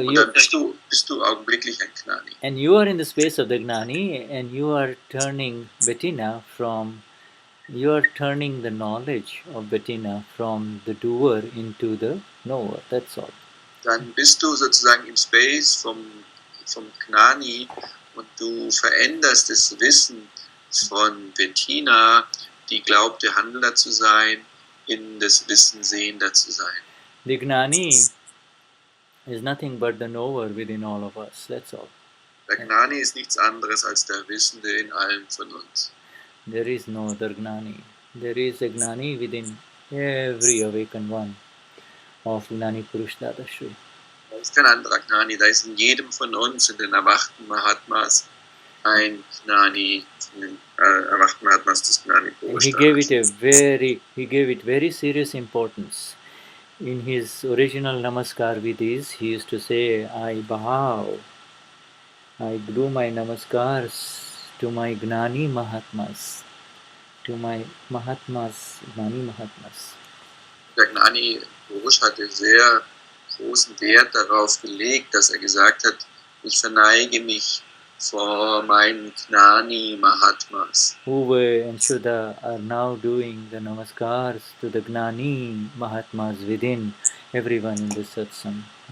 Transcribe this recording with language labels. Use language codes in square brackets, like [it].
[de] und dann bist du augenblicklich ein Gnani. [en] And you are in the space of the Gnani, and you are turning Bettina you are turning the knowledge of Bettina from the doer into the knower, that's all. [de] Dann bist du sozusagen im Space vom Gnani und du veränderst das Wissen von Bettina, die glaubte, Handelnder zu sein, in das Wissen, Sehender zu sein. [en] The Gnani is nothing but the knower within all of us, that's all. [de] Der Gnani ist nichts anderes als der Wissende in allen von uns. [en] There is no other Gnani. There is a Gnani within every awakened one of Gnani Purush Dadashri. [de] Da ist kein anderer Gnani, da ist in jedem von uns, in den erwachten Mahatmas, ein Gnani, in den erwachten Mahatmas des Gnani Purush Dadashri. [en] He gave it very serious importance. In his original Namaskar Vidhis, he used to say, I bow, I do my Namaskars to my Gnani Mahatmas, to my Mahatmas, Gnani Mahatmas. [de] Der Gnani Purush hatte sehr großen Wert darauf gelegt, dass er gesagt hat, ich verneige mich vor meinen Gnani Mahatmas. [en] Uwe and Shuddha are now doing the Namaskars to the Gnani Mahatmas within everyone in the Satsang.